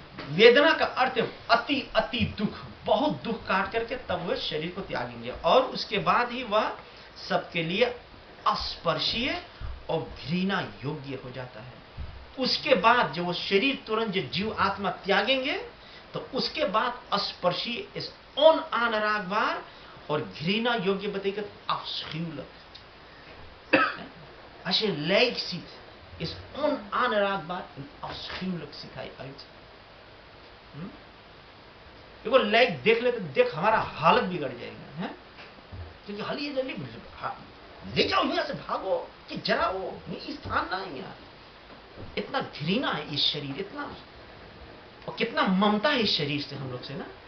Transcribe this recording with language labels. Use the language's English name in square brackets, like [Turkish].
[Hindi] वेदना का अर्थ है अति अति दुख, बहुत दुख काट करके तब वह शरीर को त्यागेंगे और उसके बाद ही वह सबके लिए अस्पर्शीय और घृणा योग्य हो जाता है। उसके बाद जो वो शरीर तुरंत जो जीव आत्मा त्यागेंगे तो उसके बाद अस्पर्शीय इस [Dutch] onaanraakbaar [Hindi] और घृणा योग्य [Dutch] betekent afschuwelijk. Als je een lijk ziet, is onaanraakbaar en afschuwelijk ziet hij uit. [Hindi] वो लाइक देख ले तो देख हमारा हालत बिगड़ जाएगा, है? क्योंकि हाल ये जल्दी ले जाओ यहाँ से, भागो कि जराओ, ये स्थान ना है यहाँ। इतना घृणा है इस शरीर, इतना, और कितना ममता है इस शरीर से हम लोग से ना।